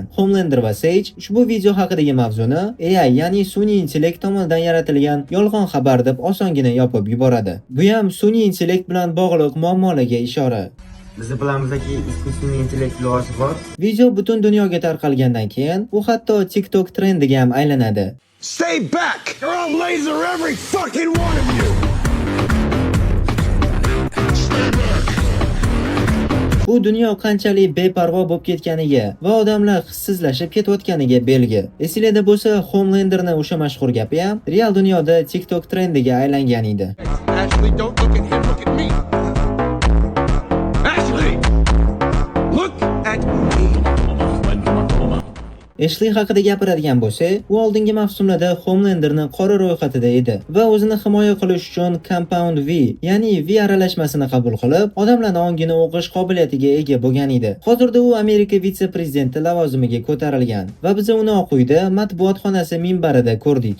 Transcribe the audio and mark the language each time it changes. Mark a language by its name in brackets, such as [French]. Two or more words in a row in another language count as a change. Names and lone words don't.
[Uzbek] Homelander va Sage ushbu video haqidagi mavzuni AI, ya'ni sun'iy intellekt tomonidan yaratilgan yolg'on xabar deb osongina yopib yuboradi. Bu ham sun'iy intellekt bilan bog'liq muammolarga ishora. Biz bilamizki sun'iy intellekt iloji bor. Video butun dunyoga tarqalgandan keyin u hatto TikTok trendiga ham aylanadi. [English] Stay back! Or I'll laser every fucking one of you! [Uzbek] Bu dunyo qanchalik beparvo bo'lib ketganiga va odamlar hissizlashib ketayotganiga belgi. Esingizda bo'lsa, Homelanderning o'sha mashhur gapi ham real dunyoda TikTok trendiga aylangan edi. [English] Ashley, don't look at him, look at me! Ashley! Look at me! [Uzbek] Ashley haqida gapiradigan bo'lsak, u oldingi mavsumlarda Homelanderning qora ro'yxatida edi va o'zini himoya qilish uchun Compound V, ya'ni V aralashmasini qabul qilib, odamlarning ongini o'qish qobiliyatiga ega bo'lgan edi. Hozirda u Amerika vitse-prezidenti lavozimiga ko'tarilgan va biz uni Oq uyda matbuot xonasi minbarida ko'rdik.